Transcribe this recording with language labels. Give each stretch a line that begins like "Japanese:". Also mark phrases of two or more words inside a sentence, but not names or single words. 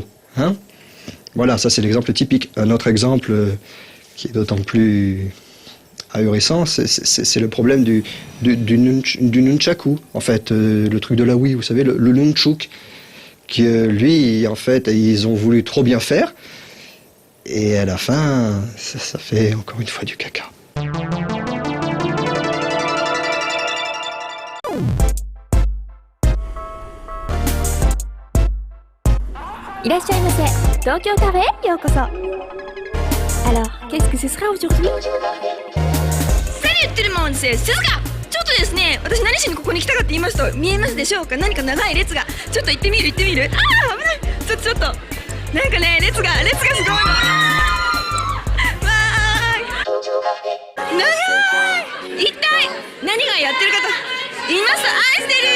French: Hein, voilà, ça c'est l'exemple typique. Un autre exemple qui est d'autant plus ahurissant, c'est le problème du nunchaku, en fait, le truc de la Wii, vous savez, le nunchuk, qui lui, en fait, ils ont voulu trop bien faire, et à la fin, ça fait encore une fois du caca.
Japanese: いらっしゃいませ。東京カフェへようこそ。
French: Alors, qu'est-ce que ce sera aujourd'hui? Salut tout le monde, c'est Suzuka.
Japanese: ちょっとですね、私何しにここに来たかって言いますと、見えますでしょうか？何か長い列が。ちょっと行ってみる。ああ、危ない。ちょっとなんかね、列がすごい。長い。一体何がやってるかと言いますと、愛してる。